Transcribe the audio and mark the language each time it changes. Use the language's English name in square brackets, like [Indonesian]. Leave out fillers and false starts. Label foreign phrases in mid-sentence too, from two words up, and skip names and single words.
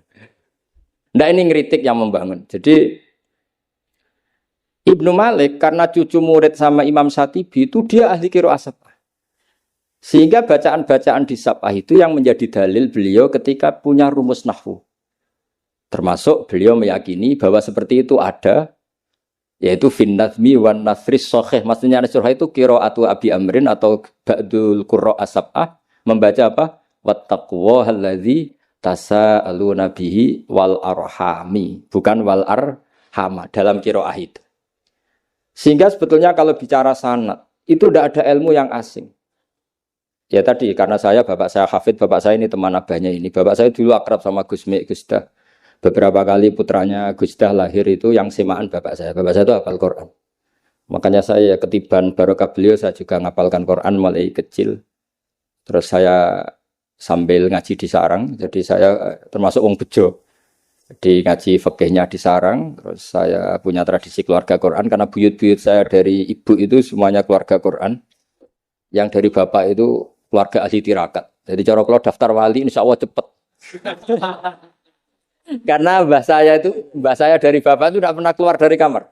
[Indonesian] Nah ini ngeritik yang membangun. Jadi Ibnu Malik karena cucu murid sama Imam Syatibi itu dia ahli [Arabic] qiraah sab'ah. [Indonesian] Sehingga bacaan-bacaan di sab'ah itu yang menjadi dalil beliau ketika punya rumus nahwu. Termasuk beliau meyakini bahwa seperti itu ada, yaitu [Arabic] fin nazmi wan nasris sahih. [Indonesian] Maksudnya nasrul itu [Arabic] qiraatu Abi Amrin [Indonesian] atau [Arabic] ba'dul qurra as-sab'ah [Indonesian] membaca apa? [Arabic] Wattaqwa alladzi tasaaluna bihi wal arhami, [Indonesian] bukan [Arabic] wal arhama [Indonesian] dalam qiraah itu. Sehingga sebetulnya kalau bicara sanad itu tidak ada ilmu yang asing. Ya tadi karena bapak saya hafid, bapak saya ini teman abahnya ini. Bapak saya dulu akrab sama Gus Mek, Gus Dah. Beberapa kali putranya Gus Dah lahir itu yang semaan bapak saya. Bapak saya itu hafal Quran. Makanya saya ketiban barokah beliau saya juga ngapalkan Quran mulai kecil. Terus saya sambil ngaji di sarang. Jadi saya termasuk [Javanese] wong bejo. [Indonesian] Di ngaji fikihnya di sarang, terus saya punya tradisi keluarga Quran karena buyut-buyut saya dari ibu itu semuanya keluarga Quran, yang dari bapak itu keluarga ahli tirakat. Jadi cara kalau daftar wali insya Allah cepet. Karena mbah saya dari bapak itu tidak pernah keluar dari kamar.